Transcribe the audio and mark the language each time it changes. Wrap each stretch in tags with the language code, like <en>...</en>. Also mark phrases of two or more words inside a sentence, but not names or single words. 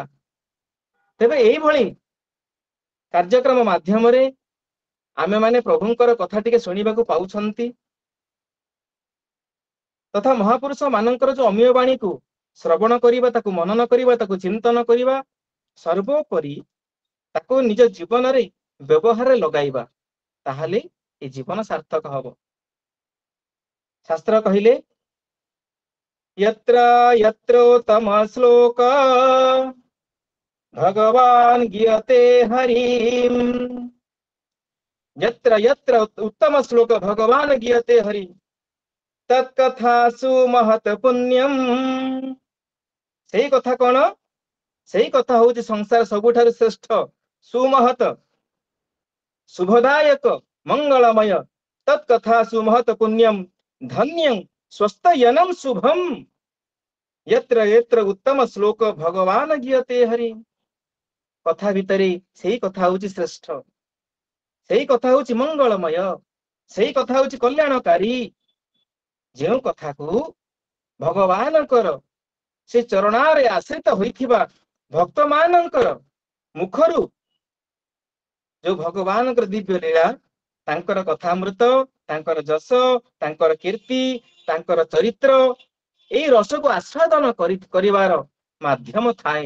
<or>ତେବେ ଏଇଭଳି କାର୍ଯ୍ୟକ୍ରମ ମାଧ୍ୟମରେ ଆମେମାନେ ପ୍ରଭୁଙ୍କର କଥା ଟିକେ ଶୁଣିବାକୁ ପାଉଛନ୍ତି ତଥା ମହାପୁରୁଷ ମାନଙ୍କର ଯୋଉ ଅମୀୟ ବାଣୀକୁ ଶ୍ରବଣ କରିବା, ତାକୁ ମନନ କରିବା, ତାକୁ ଚିନ୍ତନ କରିବା, ସର୍ବୋପରି ତାକୁ ନିଜ ଜୀବନରେ ବ୍ୟବହାରରେ ଲଗାଇବା, ତାହେଲେ ଏ ଜୀବନ ସାର୍ଥକ ହବ। ଶାସ୍ତ୍ର କହିଲେ</or> <sa>यत्र यत्रोत्तम श्लोक भगवान गीयते हरिम, यत्र यत्र उत्तम श्लोक भगवान गीयते हरि तत्कथासु महत पुण्यम।</sa> <or>ସେଇ କଥା କଣ? ସେଇ କଥା ହଉଛି ସଂସାର ସବୁଠାରୁ ଶ୍ରେଷ୍ଠ, ସୁମହତ, ଶୁଭଦାୟକ, ମଙ୍ଗଳମୟ।</or> <sa>ତତ୍କଥାସୁ महत पुण्यम ଧନ୍ୟଂ ସ୍ୱସ୍ତୟନଂ ଶୁଭମ୍ यत्र यत्र उत्तम श्लोक भगवान गीयते हरि।</sa> <or>କଥା ଭିତରେ ସେଇ କଥା ହଉଛି ଶ୍ରେଷ୍ଠ, ସେଇ କଥା ହଉଛି ମଙ୍ଗଳମୟ, ସେଇ କଥା ହଉଛି କଲ୍ୟାଣକାରୀ। ଯେଉଁ କଥାକୁ ଭଗବାନଙ୍କର ସେ ଚରଣାରେ ଆଶ୍ରିତ ହୋଇଥିବା ଭକ୍ତ ମାନଙ୍କର ମୁଖରୁ ଯୋଉ ଭଗବାନଙ୍କର ଦିବ୍ୟ ଲୀଳା, ତାଙ୍କର କଥାମୃତ, ତାଙ୍କର ଯଶ, ତାଙ୍କର କୀର୍ତ୍ତି, ତାଙ୍କର ଚରିତ୍ର, ଏଇ ରସକୁ ଆସ୍ୱାଦନ କରିବାର ମାଧ୍ୟମ ଥାଏ।</or>